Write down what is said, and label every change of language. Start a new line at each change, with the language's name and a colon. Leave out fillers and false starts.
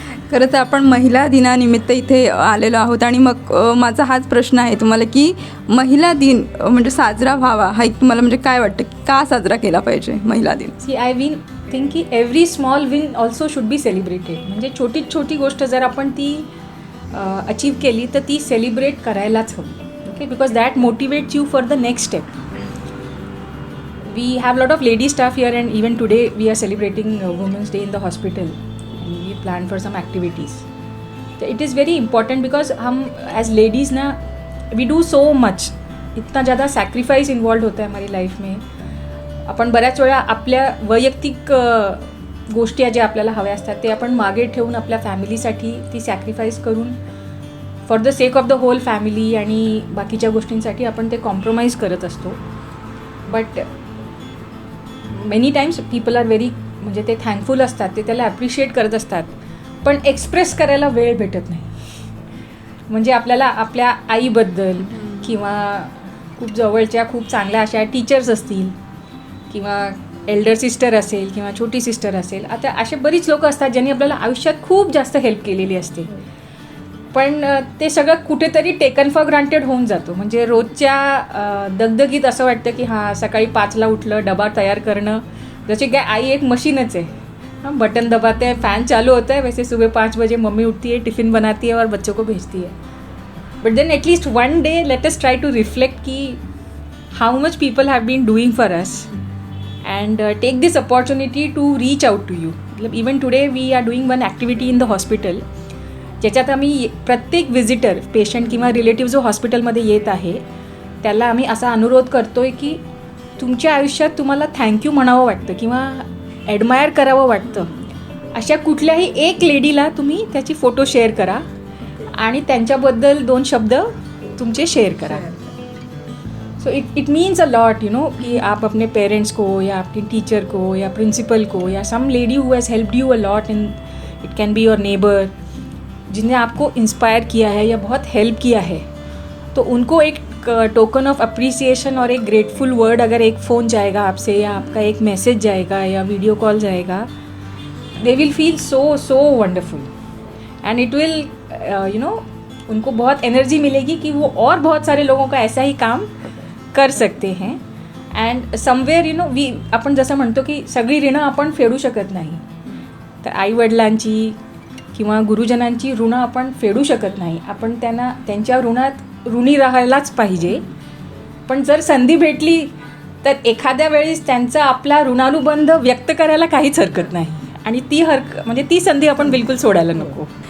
Marathi: खरं तर आपण महिला दिनानिमित्त इथे आलेलो आहोत आणि मग माझा हाच प्रश्न आहे तुम्हाला की महिला दिन म्हणजे साजरा व्हावा हा एक तुम्हाला म्हणजे काय वाटतं की का साजरा केला पाहिजे महिला दिन?
English: See I think की every small win also should be celebrated.
Marathi: म्हणजे छोटी गोष्ट जर आपण ती अचीव केली तर ती सेलिब्रेट करायलाच हवी.
English: Okay, because that motivates you for the next step. We have a lot of lady staff here and even today we are celebrating Women's Day in the hospital and we plan for some activities. So it is very important because हम as ladies ना we do so much.
Hindi: इतना ज़्यादा sacrifice involved होता है हमारी life में.
Marathi: आपण बऱ्याच वेळा आपल्या वैयक्तिक गोष्टी ज्या आपल्याला हव्या असतात ते आपण मागे ठेवून आपल्या फॅमिलीसाठी ती सॅक्रिफाईस करून
English: for the sake of the whole family
Marathi: आणि बाकीच्या गोष्टींसाठी आपण ते कॉम्प्रोमाइज करत असतो.
English: but many times people are very
Marathi: म्हणजे ते थँकफुल असतात, ते त्याला ॲप्रिशिएट करत असतात, पण एक्सप्रेस करायला वेळ भेटत नाही. म्हणजे आपल्याला आपल्या आईबद्दल किंवा खूप जवळच्या खूप चांगल्या अशा टीचर्स असतील किंवा एल्डर सिस्टर असेल किंवा छोटी सिस्टर असेल, आता असे बरीच लोकं असतात ज्यांनी आपल्याला आयुष्यात खूप जास्त हेल्प केलेली असते. पण ते सगळं कुठेतरी टेकन फॉर ग्रांटेड होऊन जातो. म्हणजे रोजच्या दगदगीत असं वाटतं की हां, सकाळी 5ला उठलं, डबा तयार करणं, जसे काय आई एक मशीनच आहे.
Hindi: हाँ, बटन दबाते हैं, फ़ैन चालू होता है, वैसे सुबह 5 बजे मम्मी उठती है, टिफ़िन बनाती है और बच्चों को भेजती है.
English: But then at least one day let us try to reflect कि how much people have been doing for us and take this opportunity to reach out to you.
Marathi: मतलब
English: even today we are doing one activity in the hospital,
Marathi: ज्याच्यात आम्ही प्रत्येक visitor, patient किंवा relative जो हॉस्पिटलमध्ये येत आहे त्याला आम्ही असा अनुरोध करतो आहे की तुमच्या आयुष्यात तुम्हाला थँक्यू म्हणावं वाटतं किंवा ॲडमायर करावं वाटतं, अशा कुठल्याही एक लेडीला तुम्ही त्याची फोटो शेअर करा आणि त्यांच्याबद्दल 2 शब्द तुमचे शेअर करा.
English: so it means a lot
Hindi: कि आप अपने पेरेंट्स को या आपके टीचर को या प्रिंसिपल को या
English: some lady who has helped you a lot, in it can be your neighbour,
Hindi: जिन्हें आपको इंस्पायर किया है या बहुत हेल्प किया है, तो उनको एक टोकन ऑफ अप्रिसिएशन और एक ग्रेटफुल वर्ड अगर एक फ़ोन जाएगा आपसे या आपका एक मैसेज जाएगा या वीडियो कॉल जाएगा,
English: they will feel so wonderful and it will
Hindi: उनको बहुत एनर्जी मिलेगी कि वो और बहुत सारे लोगों का ऐसा ही काम कर सकते हैं.
English: and somewhere
Marathi: आपण जसं म्हणतो की सगळी ऋणं आपण फेडू शकत नाही, तर आईवडिलांची किंवा गुरुजनांची ऋणं आपण फेडू शकत नाही. आपण त्यांच्या ऋणात ऋणी राहायलाच पाहिजे. पण जर संधी भेटली तर एखाद्या वेळेस त्यांचा आपला ऋणानुबंध व्यक्त करायला काहीच हरकत नाही आणि म्हणजे ती संधी आपण बिलकुल सोडायला नको.